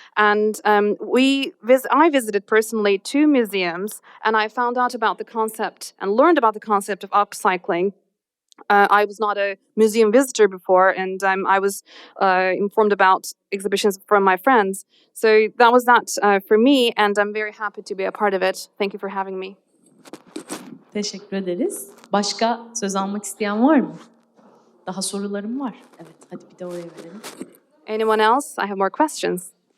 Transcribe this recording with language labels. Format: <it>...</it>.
<en>And I visited personally 2 museums, and I found out about the concept and learned about the concept of upcycling. I was not a museum visitor before, and I was informed about exhibitions from my friends. So that was that for me, and I'm very happy to be a part of it. Thank you for having me.</en> <tr>Teşekkür ederiz. Başka söz almak isteyen var mı? Daha sorularım var. Evet, hadi bir de oraya verelim.</tr> <en>Anyone else? I have more questions.</en>